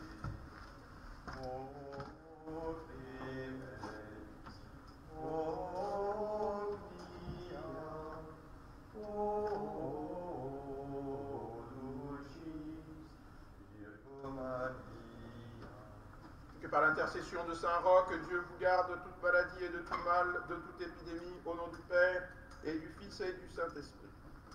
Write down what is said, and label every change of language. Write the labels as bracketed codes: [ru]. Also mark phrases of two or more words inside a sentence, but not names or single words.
[la] O clemens, o omnia, o dulcis Virgo Maria. [fr] Que par l'intercession de Saint Roch, Dieu vous garde de toute maladie et de tout mal, de toute épidémie, au nom du Père et du Fils et du Saint-Esprit.